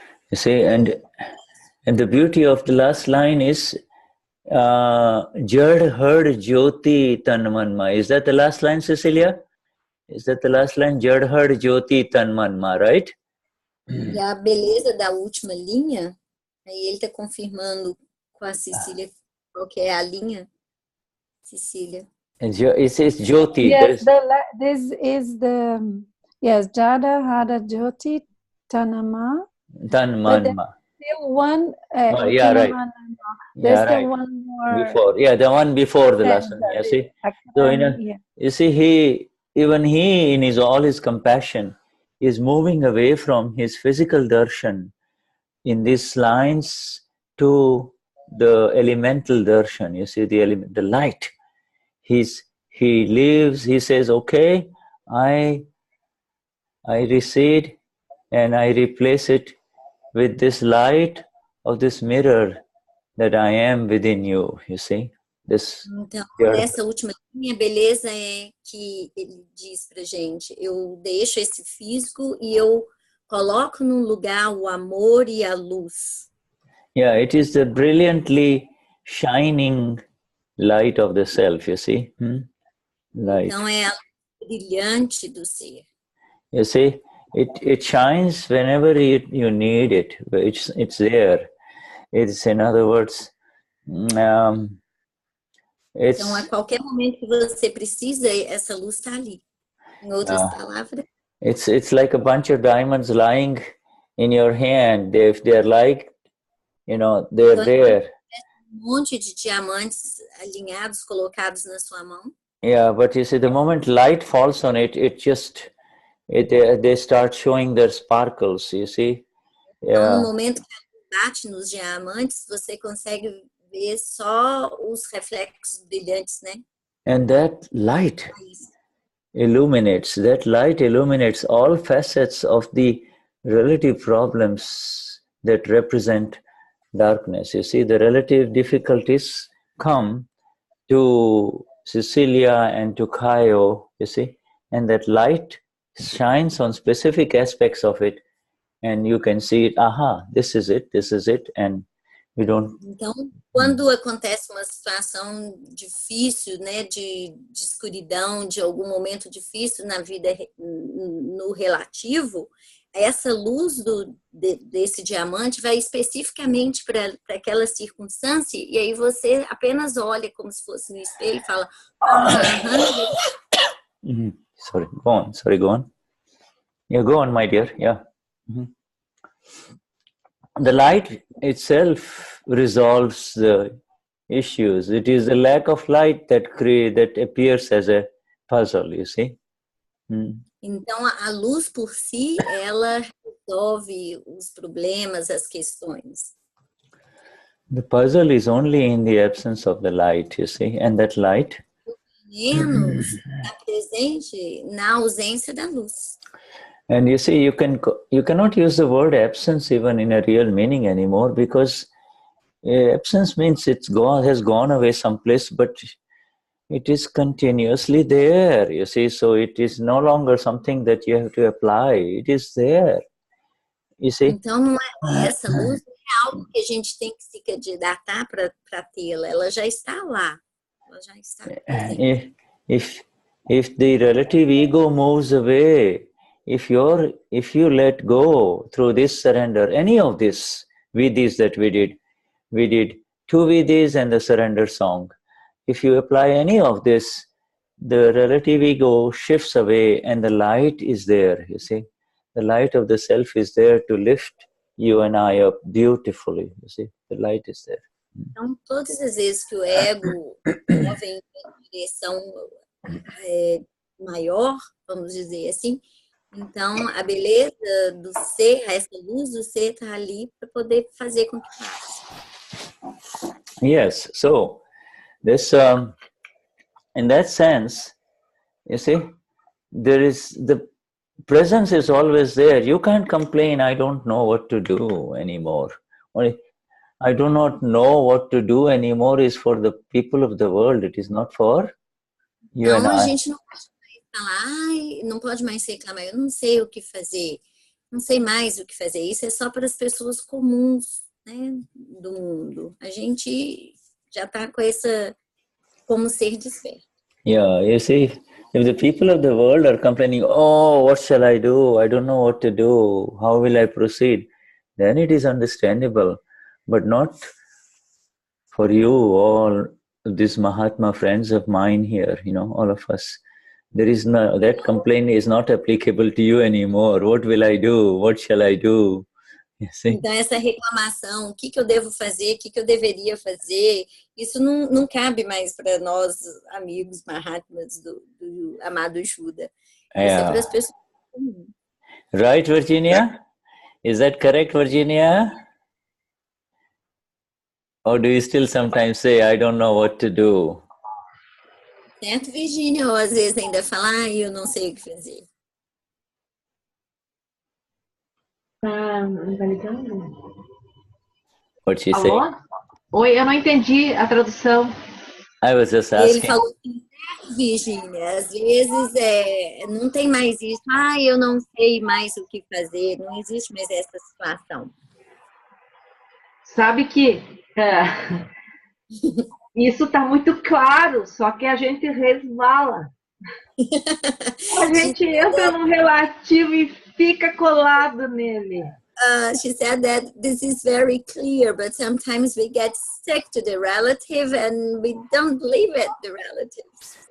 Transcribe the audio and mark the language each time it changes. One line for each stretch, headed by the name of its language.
English: You see, and the beauty of the last line is Jad Hard Jyoti Tanmanma. Is that the last line, Cecilia? Is that the last line? Jad Hard Jyoti Tanmanma, right?
Portuguese: E a beleza da última linha, aí ele está confirmando com a Cecília qual que é a linha, Cecília.
English: It says Jyoti. Yes, this is the Jada Hara Jyoti Tanama. Tanmanma. Still one. Yeah, right. There's Yeah, still right. one more. Before, the one before the last one. You see, so you see, he in all his compassion is moving away from his physical darshan in these lines to the elemental darshan. You see, the light. He leaves. He says, "Okay, I recede and I replace it with this light of this mirror that I am within you." You see, this.
Portuguese: Então, nessa última linha, a beleza é que ele diz pra gente, eu deixo esse físico e eu coloco num lugar o amor e a luz.
English: Yeah, it is the brilliantly shining light of the self, you see. Light.
Portuguese: Então, é a luz brilhante do ser.
English: You see, it shines whenever you need it. It's there. It's, in other words,
Portuguese: Então, a qualquer momento que você precisa, essa luz está ali. Em outras palavras.
English: It's like a bunch of diamonds lying in your hand. If they're like, you know, they're
Portuguese: Então,
English: there.
Portuguese: monte de diamantes alinhados, colocados na sua mão.
English: Yeah, but you see, the moment light falls on it, they start showing their sparkles, you see.
Portuguese: Então, no
English: Yeah.
Portuguese: momento que ela bate nos diamantes, você consegue ver só os reflexos brilhantes, né?
English: And that light illuminates all facets of the relative problems that represent darkness. You see, the relative difficulties come to Cecilia and to Kaio, you see, and that light shines on specific aspects of it, and you can see it, aha, this is it, and we don't...
Portuguese: Então, quando acontece uma situação difícil, né, de escuridão, de algum momento difícil na vida no relativo, essa luz desse diamante vai especificamente para aquela circunstância, e aí você apenas olha como se fosse no espelho e fala...
English: Sorry, go on. Yeah, go on, my dear, yeah. The light itself resolves the issues. It is the lack of light that appears as a puzzle, you see.
Portuguese: Então, a luz por si, ela resolve os problemas, as questões.
English: The puzzle is only in the absence of the light, you see, and that light...
Portuguese: Menos está presente na ausência da luz.
English: And you see, you cannot use the word absence even in a real meaning anymore, because absence means has gone away someplace, but it is continuously there, you see. So it is no longer something that you have to apply. It is there, you see.
Portuguese: Então não é essa luz, é algo que a gente tem que se candidatar para tê-la. Ela já está lá. Ela já está presente.
English: If the relative ego moves away, if you let go through this surrender, any of this vidhis that we did 2 vidhis and the surrender song. If you apply any of this, the relative ego shifts away and the light is there, you see. The light of the self is there to lift you and I up beautifully, you see. The light is there.
Portuguese: Então, todas as vezes que o ego move em direção maior, vamos dizer assim, então a beleza do ser, essa luz do ser está ali para poder fazer com que passe.
English: Yes, so this, in that sense, you see, the presence is always there. You can't complain, I don't know what to do anymore. I do not know what to do anymore is for the people of the world. It is not for you and
Portuguese: Então, a
English: I.
Portuguese: gente não pode mais falar, não pode mais reclamar, eu não sei o que fazer, não sei mais o que fazer. Isso é só para as pessoas comuns, né, do mundo. A gente já está com essa, como ser desperto.
English: Yeah, you see, if the people of the world are complaining, oh, what shall I do? I don't know what to do. How will I proceed? Then it is understandable, but not for you, all these Mahatma friends of mine here, you know, all of us. There is no, that complaint is not applicable to you anymore. What will I do? What shall I do? You see?
Portuguese: Então, essa reclamação, o que eu devo fazer, o que eu deveria fazer, isso não cabe mais para nós, amigos Mahatmas do amado Shuddha. Isso é para as pessoas comuns.
English: Right, Virginia? Is that correct, Virginia? Or do you still sometimes say, I don't know what to do?
Portuguese: Certo, Virginia? Ou às vezes ainda fala, eu não sei o que fazer. Não tá ligando?
English: What she
Portuguese: Alô?
English: say?
Portuguese: Oi, eu não entendi a tradução.
English: I was just
Portuguese: Ele
English: asking.
Portuguese: falou assim, Virginia, às vezes não tem mais isso. Eu não sei mais o que fazer. Não existe mais essa situação. Sabe que isso está muito claro, só que a gente resvala. A gente entra num relativo e fica colado nele.
English: She said that this is very clear, but sometimes we get stuck to the relative and we don't leave it, the relatives.